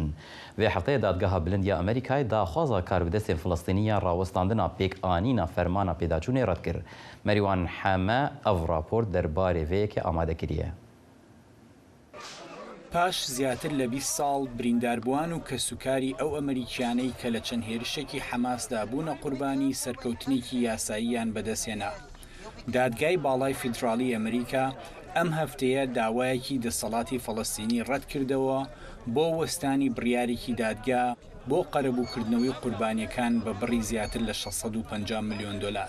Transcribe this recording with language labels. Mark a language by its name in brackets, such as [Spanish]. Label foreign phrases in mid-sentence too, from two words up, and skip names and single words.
[Kurdish] Vê hefteyê dadgeha bilind ya Amerîkayê daxwaza karbidestên Filistîniyan rawestandina pêkanîna fermana pêdaçûnê red kir. Merîwan Heme ev rapor derbarê vê yekê amade kiriye. [Central Kurdish] پاش زیاتر لە 20 ساڵ برینداربووان و کەسوکاری ئەو ئەمریکیانەی کە لە چەند هێرشێکی حەماسدا بوونە قوربانی سەرکەوتنێکی یاساییان بەدەستهێنا. دادگای باڵای فیدراڵی ئەمریکا ئەم هەفتەیە داوایەکی دەسەڵاتی فەڵەستینی ڕەت کردەوە بۆ وەستانی بڕیارێکی دادگا بۆ قەرەبووکردنەوەی قوربانیەکان بە بڕی زیاتر لە 650 ملیۆن دلار.